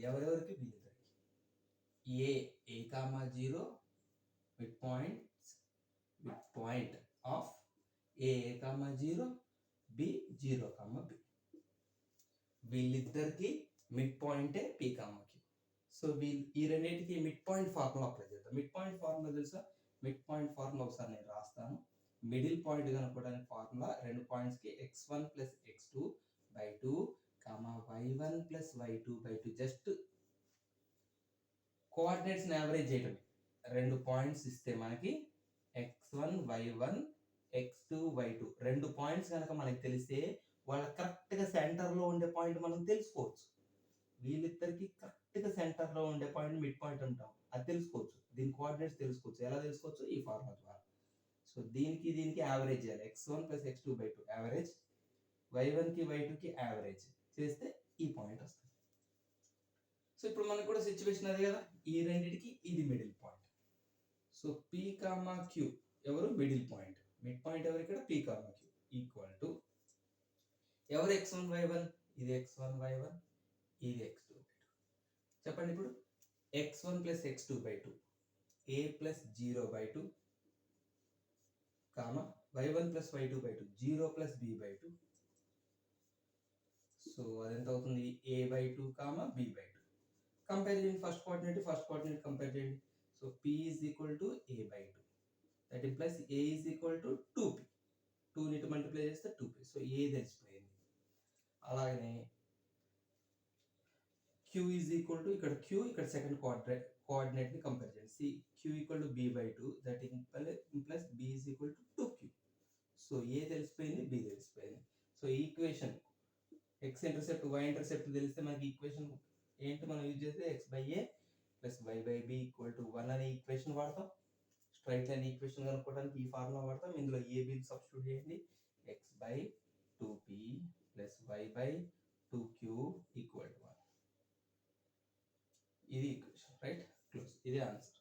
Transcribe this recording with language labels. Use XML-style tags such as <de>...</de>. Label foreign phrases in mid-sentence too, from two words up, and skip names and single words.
<te>ఎవరెవరికి, వీళ్ళిద్దరికి. a, 0</te> <en>mid point of</en> <te>a, 0, b, 0, b. వీళ్ళిద్దరికి</te> <en>mid pointే</en> <te>P, Q. సో ఈ రెండింటికి</te> <en>mid point formula apply</en> <te>చేద్దాం.</te> <en>mid point formula</en> <te>తెలుసా?</te> <en>mid point formula</en> <te>ఒకసారి నేను రాస్తాను.</te> <en>middle point</en> <te>కనుక్కోవడానికి ఫార్ములా, రెండు పాయింట్స్కి x1 + x2/2, y1 + y2/2.</te> <en>just coordinatesని</en> <te>యావరేజ్ చేయటమే. రెండు పాయింట్స్ ఇస్తే మనకి x1, y1, x2, y2 రెండు పాయింట్స్ కనుక మనకి తెలిస్తే వాళ్ళ</te> <en>correctగా centerలో</en> <te>ఉండే పాయింట్ మనం తెలుసుకోవచ్చు. వీళ్ళిద్దరికి</te> <en>correctగా centerలో</en> <te>ఉండే</te> <en>point mid point</en> <te>అంటాం, అది తెలుసుకోవచ్చు. దీని కోఆర్డినేట్స్ తెలుసుకోవచ్చు. ఎలా తెలుసుకోవచ్చు? ఈ ఫార్ములా ద్వారా. సో దీనికి యావరేజ్ చేయాలి. x1 + x2/2 యావరేజ్, y1కి y2కి యావరేజ్ చేస్తే ఈ పాయింట్ వస్తుంది. సో ఇప్పుడు మనకు కూడా సిచ్యువేషన్ అది కదా, ఈ రెండింటికి ఇది</te> <en>middle point.</en> <te>సో P, Q ఎవరు,</te> <en>middle point. mid point</en> <te>ఎవరు ఇక్కడ, P, Q</te> <en>equal to</en> <te>ఎవరు x1, y1, ఇది x1, y1, ఇది x2, y2. చెప్పండి ఇప్పుడు x1 + x2/2, a + 0/2, y1 + y2/2, 0 + b/2. సో అదెంత అవుతుంది, a/2, b/2. కంపేర్ చేయండి</te> <en>first coordinate compare</en> <te>చేయండి. సో p = a/2,</te> <en>that implies</en> <te>a = 2p. 2ని ఇటు మల్టిప్లై చేస్తే 2p. సో a తెలిసిపోయింది. అలాగనే q = ఇక్కడ q, ఇక్కడ</te> <en>second coordinateని compare</en> <te>చేయండి. q = b/2,</te> <en>that implies</en> <te>b = 2q. సో a తెలిసిపోయింది, b తెలిసిపోయింది.</te> <en>so equation x intercept, y intercept</en> <te>తెలిస్తే మనకి ఈక్వేషన్ ఏంటి, మనం యూజ్ చేస్తే x/a + y/b = 1 అనే ఈక్వేషన్ వాడతాం.</te> <en>straight line equation</en> <te>కనుక్కోవడానికి ఈ ఫార్ములా వాడతాం. ఇందులో a, b సబ్స్టిట్యూట్ చేయండి. x/2p + y/2q = 1. ఇది ఈక్వేషన్,</te> <en>right, close.</en> <te>ఇదే ఆన్సర్.</te>